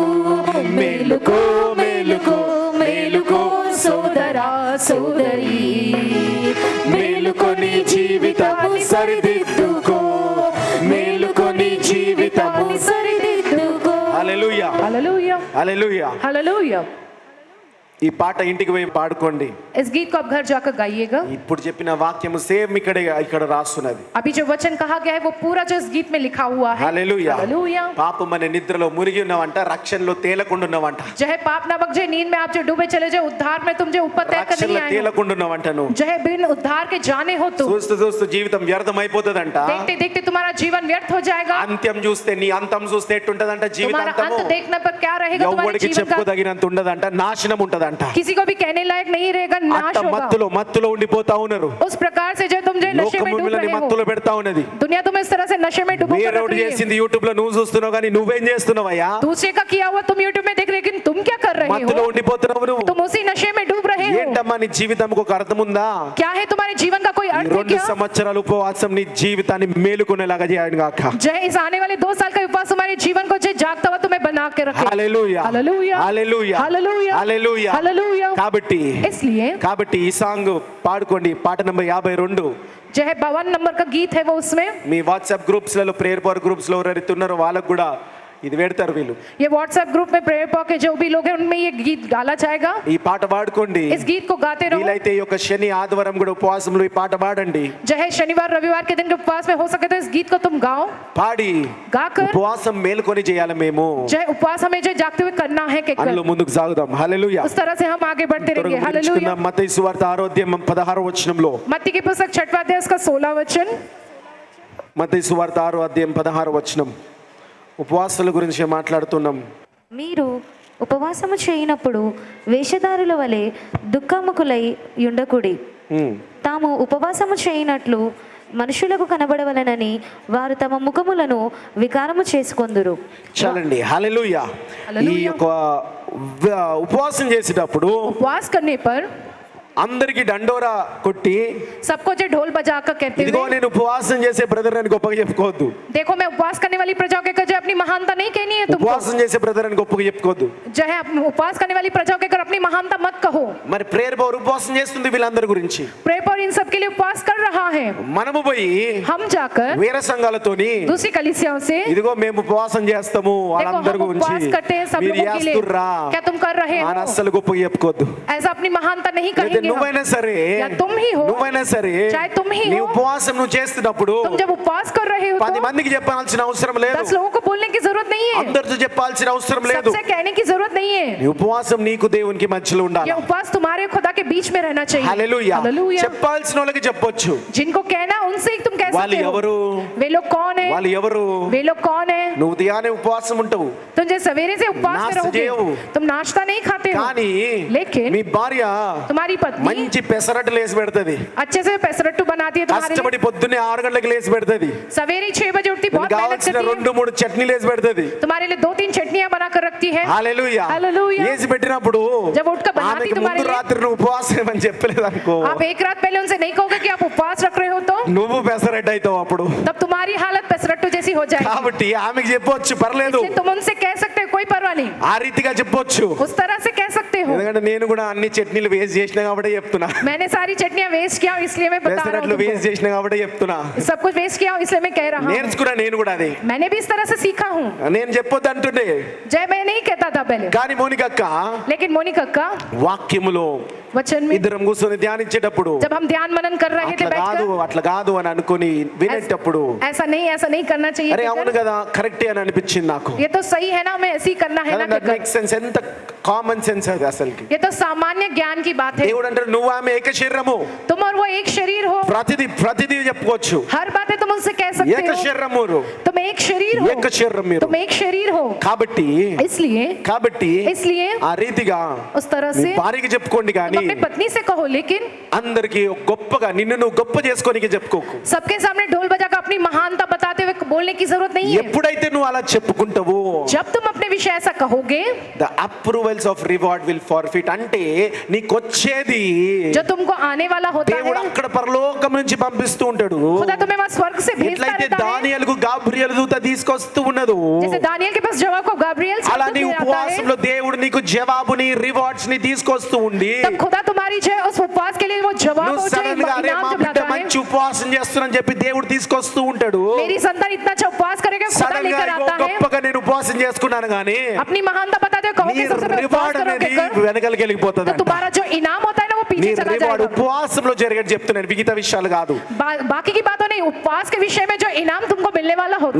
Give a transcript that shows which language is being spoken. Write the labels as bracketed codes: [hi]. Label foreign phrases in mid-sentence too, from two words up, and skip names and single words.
[te] మేలుకో మేలుకో మేలుకో సోదరా సోదరి, మేలుకొని జీవితము సరిదిద్దుకో. మేలుకొని జీవితము సరిదిద్దుకో. హల్లెలూయా [hi] हालेलुया [te] హల్లెలూయా. [hi] हालेलुया. [te] ఈ పాట ఇంటికి పోయి పాడుకోండి. [hi] इस गीत को आप घर जाकर गाइएगा. [te] ఇప్పుడు చెప్పిన వాక్యము సేమ్ ఇక్కడ రాస్తున్నది. [hi] अभी जो वचन कहा गया है वो पूरा जो इस गीत में लिखा हुआ है. [te] హల్లెలూయా. [hi] हालेलुया. [te] పాపం అనే నిద్రలో మునిగి ఉన్నావంట, రక్షణలో తేలకుండా ఉన్నావంట. [hi] जो है पाप नामक जो नींद में आप जो डूबे चले जाओ, उद्धार में तुम जो ऊपर तय कर [te] రక్షణలో [hi] नहीं आए हो. [te] తేలకుండా ఉన్నావంట నువ్వు. [hi] जो है बिन उद्धार के जाने हो तुम. [te] చూస్తూ చూస్తూ జీవితం వ్యర్థం అయిపోతుందంట. [hi] देखते देखते तुम्हारा जीवन व्यर्थ हो जाएगा. [te] అంత్యం చూస్తే నీ అంతం చూస్తే ఎట్టుంటదంట [hi] तुम्हारा [te] జీవితాంతము. [hi] अंत देखने पर क्या रहेगा तुम्हारे [te] ఎవరికి [hi] जीवन का. [te] చెప్పుకోదగినంత ఉండదంట, నాశనం ఉంటదంట. [hi] किसी को भी कहने लायक नहीं रहेगा, नाश [te] అంత [hi] होगा. [te] మత్తులో ఉండిపోతా ఉన్నారు. [hi] उस प्रकार से जो तुम जो नशे में [te] లోకము [hi] डूब [te] మిమ్మల్ని [hi] रहे हो, [te] మత్తులో పెడతా ఉన్నది. [hi] दुनिया तुम्हें इस तरह से नशे में डूबो कर रख [te] వేరేవాడు [hi] रही है. [te] చేసింది యూట్యూబ్ లో నువ్వు చూస్తున్నావు, కానీ నువ్వేం చేస్తున్నావయ్యా? [hi] दूसरे का किया हुआ तुम यूट्यूब में देख रहे हो, लेकिन तुम क्या कर रहे [te] మత్తులో [hi] हो? [te] ఉండిపోతున్నావు నువ్వు. [hi] तुम उसी नशे में डूब रहे हो. [te] ఏంటమ్మా నీ జీవితంకు ఒక అర్థం ఉందా? [hi] क्या है तुम्हारे जीवन का कोई [te] ఈ [hi] अर्थ है [te] 2 [hi] क्या? [te] సంవత్సరాలు ఉపవాసం నీ జీవితాన్ని మేలుకునేలాగా చేయను గాక. [hi] जय इस आने वाले 2 साल का उपवास तुम्हारे जीवन को जो जागता हुआ तुम्हें बना के रखे. [te] హల్లెలూయా [hi] हालेलुया [te] హల్లెలూయా [hi] हालेलुया [te] హల్లెలూయా. [hi] हालेलुया. [te] కాబట్టి [hi] इसलिए [te] ఈ సాంగ్ పాడుకోండి. పాట నంబర్ 52. [hi] जो है 52 नंबर का गीत है वो उसमें. [te] మీ వాట్సాప్ గ్రూప్స్ లలో ప్రేయర్ పవర్ గ్రూప్స్ లో ఎవరైతే ఉన్నారో వాళ్ళకు కూడా ఇది పెడతారు వీళ్ళు. [hi] ये व्हाट्सएप ग्रुप में प्रेयर पॉ के जो भी लोग हैं उनमें ये गीत डाला जाएगा. [te] ఈ పాట పాడుకోండి. [hi] इस गीत को गाते रहो. [te] వీలైతే ఈ యొక్క శని ఆదివారం కూడా ఉపవాసంలో ఈ పాట పాడండి. [hi] जो है शनिवार रविवार के दिन के उपवास में हो सके तो इस गीत को तुम गाओ. [te] పాడి [hi] गाकर [te] ఉపవాసం మేలుకొని చేయాలి మేము. [hi] जो है उपवास हमें जो जागते हुए करना है कि [te] అందులో ముందుకు సాగుదాం. హల్లెలూయా. [hi] उस तरह से हम आगे बढ़ते रहेंगे. हालेलुया. [te] మత్తయి సువార్త 6వ అధ్యాయం 16వ వచనంలో, [hi] मत्ती की पुस्तक 6वां अध्याय उसका 16वां वचन. [te] మత్తయి సువార్త 6వ అధ్యాయం 16వ వచనం. ఉపవాసాల గురించి మాట్లాడుతున్నాం. మీరు ఉపవాసము చేయనప్పుడు వేషధారుల వలె దుఃఖముకులై ఉండకుడి. తాము ఉపవాసము చేయనట్లు మనుషులకు కనబడవలనని వారు తమ ముఖములను వికారము చేసుకొందురు. చాలండి. హల్లెలూయా. ఈ యొక్క ఉపవాసం చేసేటప్పుడు [hi] उपवास करने पर [te] అందరికి దండోరా కొట్టి [hi] सबको जो ढोल बजाकर कहते [te] ఇదిగో [hi] हुए, [te] నేను ఉపవాసం చేసే బ్రదర్ అని గొప్పగా చెప్పుకోవద్దు. [hi] देखो मैं उपवास करने वाली प्रजाओं के कर अपनी महानता नहीं कहनी है तुमको. [te] ఉపవాసం చేసే బ్రదర్ అని గొప్పగా చెప్పుకోవద్దు. [hi] जो है उपवास करने वाली प्रजाओं के कर अपनी महानता मत कहो. [te] మరి ప్రేయర్ పవర్ ఉపవాసం చేస్తుంది వీళ్ళందరి గురించి. [hi] प्रे पर इन सब के लिए उपवास कर रहा है. [te] మనము పోయి [hi] हम जाकर [te] వేరే సంఘాలతోని [hi] दूसरी कलीसियाओं से [te] ఇదిగో మేము ఉపవాసం చేస్తాము [hi] देखो [te] వాళ్ళందరి [hi] हम [te] గురించి [hi] उपवास करते हैं सब [te] మీరు [hi] लोगों के लिए, [te] చేస్తుర్రా [hi] क्या तुम कर रहे [te] అని [hi] हो? [te] అస్సలు గొప్పగా చెప్పుకోవద్దు. [hi] ऐसा अपनी महानता नहीं [te] అయితే [hi] कहेंगे हम. [te] నువ్వైనా సరే [hi] या तुम ही हो, [te] నువ్వైనా సరే [hi] चाहे तुम ही [te] నీ [hi] हो, [te] ఉపవాసం నువ్వు చేస్తున్నప్పుడు [hi] तुम जब उपवास कर रहे हो [te] 10 [hi] तो [te] మందికి చెప్పాల్సిన అవసరం లేదు. [hi] 10 लोगों को बोलने की जरूरत नहीं है, [te] అందరితో చెప్పాల్సిన అవసరం లేదు. [hi] सबसे कहने की जरूरत नहीं है. [te] నీ ఉపవాసం నీకు దేవునికి మధ్యలో ఉండాలి. [hi] ये उपवास तुम्हारे खुदा के बीच में रहना चाहिए. [te] హల్లెలూయా. [hi] हालेलुया. [te] చెప్పాల్సిన వాళ్ళకి చెప్పొచ్చు. [hi] जिनको कहना उनसे ही तुम कह [te] వాళ్ళు [hi] सकते हो. [te] ఎవరు? [hi] वे लोग कौन है? [te] వాళ్ళు ఎవరు? [hi] वे लोग कौन है? [te] నువ్వు ఉదయాన్నే ఉపవాసం ఉంటావు [hi] तुम जो सवेरे से उपवास में नाश्ता रहोगे, [te] చేయవు. [hi] तुम नाश्ता नहीं खाते हो, [te] కానీ [hi] लेकिन [te] మీ భార్య [hi] तुम्हारी पत्नी [te] మంచి పెసరట్లు లేసి పెడతది. [hi] अच्छे से पेसरट्टू बनाती है तुम्हारे लिए. [te] కష్టపడి పొద్దున్నే 6 గంటలకు లేసి పెడతది. [hi] सवेरे 6 बजे उठती, बहुत मेहनत [te] కావాల్సిన [hi] करती है, [te] 2-3 చట్నీలు వేసి పెడతది. [hi] तुम्हारे लिए 2-3 चटनियां बनाकर रखती है. [te] హల్లెలూయా. హల్లెలూయా. వేసి పెట్టినప్పుడు [hi] जब उठकर बनाती [te] ఆమెకి [hi] तुम्हारे [te] ముందు [hi] लिए, [te] రాత్రి నువ్వు ఉపవాసం అని చెప్పలేదు అనుకో, [hi] आप एक रात पहले उनसे नहीं कहोगे कि आप उपवास रख रहे हो, तो [te] నువ్వు పెసరట్టు అవుతావు అప్పుడు. [hi] तब तुम्हारी हालत पेसरट्टू जैसी हो जाएगी. [te] కాబట్టి ఆమెకి చెప్పొచ్చు, పర్లేదు, [hi] इसलिए तुम उनसे कह सकते हो, कोई परवाह नहीं, [te] ఆ రీతిగా చెప్పొచ్చు. [hi] उस तरह से कह सकते हो. [te] ఎందుకంటే నేను కూడా అన్ని చట్నీలు వేసి చేసిన కాబట్టి చెప్తున్నా. [hi] मैंने सारी चटनियां वेस्ट किया हूं, इसलिए मैं बता रहा [te] పెసరట్లు [hi] हूं [te] వేసి [hi] तुमको. [te] చేసిన కాబట్టి చెప్తున్నా. [hi] सब कुछ वेस्ट किया हूं, इसलिए मैं कह रहा हूं. [te] నేర్చుకున్నా నేను కూడా అది. [hi] मैंने भी इस तरह से सीखा हूं. [te] నేను చెప్పొద్దు అంటుండే, [hi] जय मैं नहीं कहता था पहले, [te] కానీ మోనికక్క [hi] लेकिन मोनिका का [te] వాక్యములో [hi] वचन में [te] ఇద్దరం కూర్చొని ధ్యానించేటప్పుడు [hi] जब हम ध्यान मनन कर रहे थे [te] అట్లా కాదు అని అనుకొని వినేటప్పుడు [hi] ऐसा नहीं करना चाहिए [te] అరే [hi] कहकर, [te] అవును కదా కరెక్టే అని అనిపించింది నాకు. [hi] ये तो सही है ना, हमें ऐसे ही करना है ना कहकर. [en] make sense. [te] ఎంత [en] common sense [te] అది అసలుకి. [hi] ये तो सामान्य ज्ञान की बात है. [te] దేవుడు అంటారు నువ్వు ఆమె ఏక శరీరము, [hi] तुम और वो एक शरीर हो. [te] ప్రతిదీ చెప్పుకోవచ్చు. [hi] हर बातें तुम उनसे कह सकते [te] ఏక [hi] हो. [te] శరీరము, [hi] तुम एक शरीर हो, [te] ఏక శరీరం మీరు. [hi] तुम एक शरीर हो. [te] కాబట్టి [hi] इसलिए [te] ఆ రీతిగా [hi] उस तरह [te] మీ [hi] से [te] భార్యకి చెప్పుకోండి [hi] तुम [te] కానీ [hi] अपनी पत्नी से कहो, लेकिन [te] అందరికి గొప్పగా నిన్ను నువ్వు గొప్ప చేసుకోనికి చెప్పుకోకు. [hi] सबके सामने ढोल बजाकर अपनी महानता बताते हुए बोलने की जरूरत नहीं है. [te] ఎప్పుడైతే నువ్వు అలా చెప్పుకుంటావో [hi] जब तुम अपने विषय ऐसा कहोगे, [en] the approvals of reward will forfeit. [te] అంటే నీకు వచ్చేది [hi] जो तुमको आने वाला होता [te] దేవుడు [hi] है, [te] అక్కడ పరలోకం నుంచి పంపిస్తూ ఉంటాడు. [hi] खुदा तुम्हें वहां स्वर्ग से भेजता [te] ఎట్లయితే [hi] रहता है. [te] దానియేలుకు గాబ్రియేలు దూత తీసుకొస్తూ ఉన్నదో, [hi] जैसे दानियल के पास जवाब को गाब्रिएल से [te] అలా నీ [hi] आता है, [te] ఉపవాసంలో దేవుడు నీకు జవాబుని రివార్డ్స్ ని తీసుకొస్తూ ఉండి [hi] तब खुदा तुम्हारी जो है उस उपवास के लिए वो जवाब [te] నువ్వు [hi] हो जाए, [te] సడన్ గా అరే [hi] इनाम [te] మా [hi] जब [te] బిడ్డ [hi] लाता है. [te] మంచి ఉపవాసం చేస్తున్నాను చెప్పి దేవుడు తీసుకొస్తూ ఉంటాడు. [hi] मेरी संतान इतना अच्छा उपवास करेगा, खुदा [te] సడన్ గా [hi] लेकर [te] ఇగో [hi] आता है. [te] గొప్పగా నేను ఉపవాసం చేసుకున్నాను కానీ [hi] अपनी महानता बताते हुए [te] నీ [hi] कहोगे सबसे पहले उपवास [te] రివార్డ్ [hi] करोगे [te] అనేది [hi] कर, [te] వెనకలికి వెళ్ళిపోతుంది. [hi] तो तुम्हारा जो इनाम होता है ना वो [te] నీ [hi] पीछे चला [te] రివార్డ్ [hi] जाएगा. [te] ఉపవాసంలో జరిగేది చెప్తున్నాను, మిగతా విషయాలు కాదు. [hi] बाकी की बातों नहीं, उपवास के विषय में जो इनाम तुमको मिलने वाला होता